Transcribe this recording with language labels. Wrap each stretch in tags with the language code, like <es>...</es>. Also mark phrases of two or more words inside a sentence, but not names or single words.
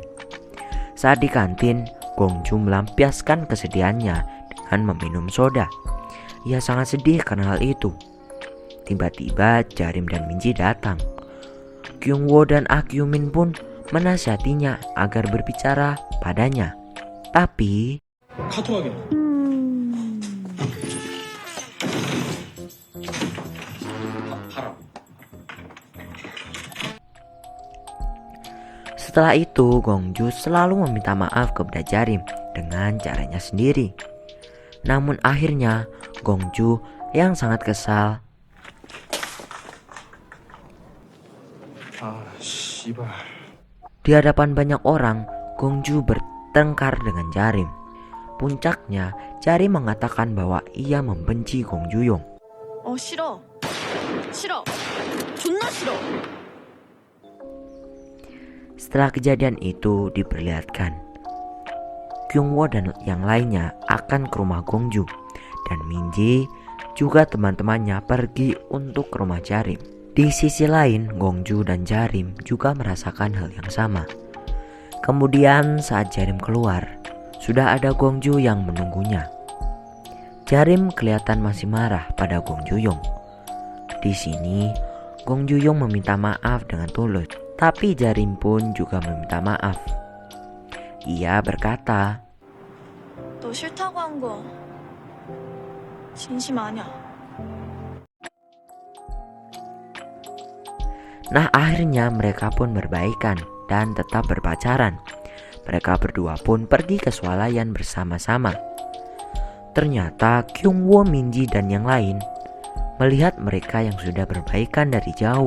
<id>Saat di kantin, Gongju melampiaskan kesedihannya dengan meminum soda. Ia sangat sedih karena hal itu. Tiba-tiba Jarim dan Minji datang. Kyungwoo dan Akyumin pun menasihatinya agar berbicara padanya. Tapi</id> <ko>카톡 확인. 바람.</ko> <id>setelah itu Gongju selalu meminta maaf kepada Jarim dengan caranya sendiri. Namun akhirnya Gongju yang sangat kesal</id> <ko>씨발.</ko> <id>di hadapan banyak orang, Gongju bertengkar dengan Jarim. Puncaknya, Jarim mengatakan bahwa ia membenci Gongjuyong.</id> <ko>싫어. 싫어. 존나 싫어.</ko> <id>Setelah kejadian itu diperlihatkan, Kyungwoo dan yang lainnya akan ke rumah Gongju dan Minji juga teman-temannya pergi untuk ke rumah Jarim. Di sisi lain, Gongju dan Jarim juga merasakan hal yang sama. Kemudian saat Jarim keluar, sudah ada Gongju yang menunggunya. Jarim kelihatan masih marah pada Gongjuyong. Di sini, Gongjuyong meminta maaf dengan tulus, tapi Jarim pun juga meminta maaf. Ia berkata,</id> <ko>너 싫다고 한 거 진심 아니야.</ko> <id>Nah akhirnya mereka pun berbaikan dan tetap berpacaran. Mereka berdua pun pergi ke swalayan bersama-sama. Ternyata Kyungwoo, Minji dan yang lain melihat mereka yang sudah berbaikan dari jauh.</id>